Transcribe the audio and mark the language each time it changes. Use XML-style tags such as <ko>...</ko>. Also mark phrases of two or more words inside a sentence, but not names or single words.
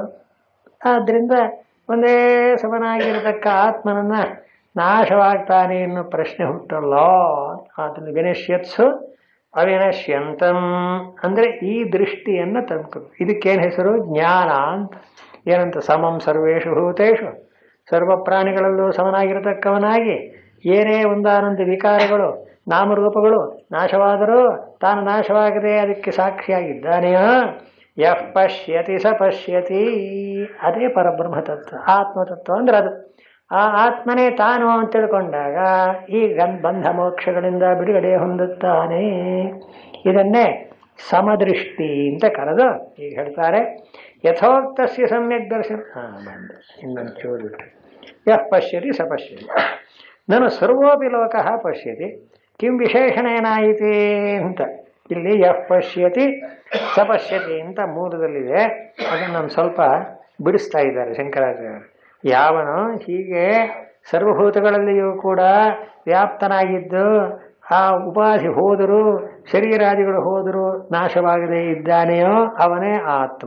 <kn>ಆದ್ದರಿಂದ ಒಂದೇ ಸಮನಾಗಿರತಕ್ಕ ಆತ್ಮನನ್ನು ನಾಶವಾಗ್ತಾನೆ ಅನ್ನೋ ಪ್ರಶ್ನೆ ಹುಟ್ಟಲ್ಲ. ಅದನ್ನು</kn> <sa>ವಿನಶ್ಯತ್ಸು ಅವಿನಶ್ಯಂತಂ</sa> <kn>ಅಂದ್ರೆ ಈ ದೃಷ್ಟಿಯನ್ನು ತಂದ್ಕೊ. ಇದಕ್ಕೇನು ಹೆಸರು? ಜ್ಞಾನ ಅಂತ. ಏನಂತ?</kn> <sa>ಸಮಂ ಸರ್ವೇಷು ಭೂತೇಷು,</sa> <kn>ಸರ್ವ ಪ್ರಾಣಿಗಳಲ್ಲೂ ಸಮನಾಗಿರತಕ್ಕವನಾಗಿ ಏನೇ ಒಂದಾನಂದ ವಿಕಾರಗಳು ನಾಮರೂಪಗಳು ನಾಶವಾದರೂ ತಾನು ನಾಶವಾಗದೆ ಅದಕ್ಕೆ ಸಾಕ್ಷಿಯಾಗಿದ್ದಾನೆಯೋ</kn> <sa>ಯಃ ಪಶ್ಯತಿ ಸ ಪಶ್ಯತಿ.</sa> <kn>ಅದೇ ಪರಬ್ರಹ್ಮ ತತ್ವ. ಆತ್ಮತತ್ವ ಅಂದ್ರೆ ಅದು. ಆ ಆತ್ಮನೇ ತಾನು ಅಂತ ತಿಳ್ಕೊಂಡಾಗ ಈ ಬಂಧ ಮೋಕ್ಷಗಳಿಂದ ಬಿಡುಗಡೆ ಹೊಂದುತ್ತಾನೆ. ಇದನ್ನೇ ಸಮದೃಷ್ಟಿ ಅಂತ ಕರೆದು ಈಗ ಹೇಳ್ತಾರೆ.</kn> <sa>ಯಥೋಕ್ತಸ್ಯ ಸಮ್ಯಕ್ ದರ್ಶನ.</sa> <kn>ಇನ್ನೊಂದು ಚೂರು ಬಿಟ್ಟು</kn> <sa>ಯಃ ಪಶ್ಯತಿ ಸ ಪಶ್ಯತಿ ನಾನು ಸರ್ವೋಪಿ ಲೋಕಃ ಪಶ್ಯತಿ ಕಿಂ ವಿಶೇಷಣೇನಾಯಿತಿ ಅಂತ.</sa> <kn>ಇಲ್ಲಿ</kn> <sa>ಯಃ ಪಶ್ಯತಿ ಸ ಪಶ್ಯತಿ</sa> <kn>ಅಂತ ಮೂಲದಲ್ಲಿದೆ. ಅದನ್ನು ನಾನು ಸ್ವಲ್ಪ ಬಿಡಿಸ್ತಾ ಇದ್ದಾರೆ ಶಂಕರಾಚಾರ್ಯರು. ಯಾವನು ಹೀಗೆ ಸರ್ವಭೂತಗಳಲ್ಲಿಯೂ ಕೂಡ ವ್ಯಾಪ್ತನಾಗಿದ್ದು ಆ ಉಪಾಧಿ ಹೋದರೂ ಶರೀರಾದಿಗಳು ಹೋದರೂ ನಾಶವಾಗದೇ ಇದ್ದಾನೆಯೋ ಅವನೇ ಆತ್ಮ.</kn>